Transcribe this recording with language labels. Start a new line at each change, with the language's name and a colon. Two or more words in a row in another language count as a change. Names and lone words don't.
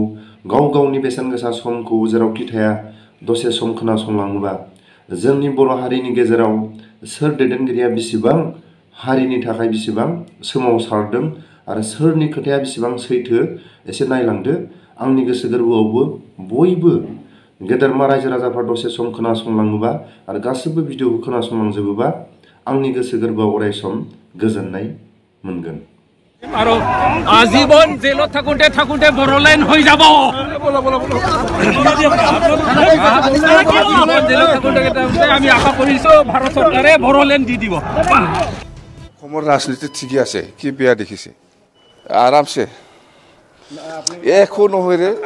Bodo: गाव गावनि बेसेन गोसा समखौ जेरावखि थाया दसे सम खोनासंलाङोबा जोंनि बर' हारिनि गेजेराव सोर दैदेनगिरिया बेसेबां हारिनि थाखाय बेसेबां सोमावसारदों आरो सोरनि खोथाया बेसेबां सैथो एसे नायलांदो। आंनि गोसो गोरबोआवबो बयबो गेदेरमा रायजो राजाफ्रा दसे सम खोनासंलाङोबा आरो गासिबो भिडिअखौ खोनासंलांजोबोबा आंनि गोसो गोरबोआव अराय सम गोजोननाय मोनगोन।
Assamese: আৰু আজীবন জেলত থাকোঁতে থাকোঁতে বড়োলেণ্ড হৈ যাব। আমি আশা কৰিছো ভাৰত চৰকাৰে বড়োলেণ্ড দি দিব। অসমৰ ৰাজনীতি ঠিকই আছে, কি বেয়া দেখিছে আৰামছে একো নহয় ৰে।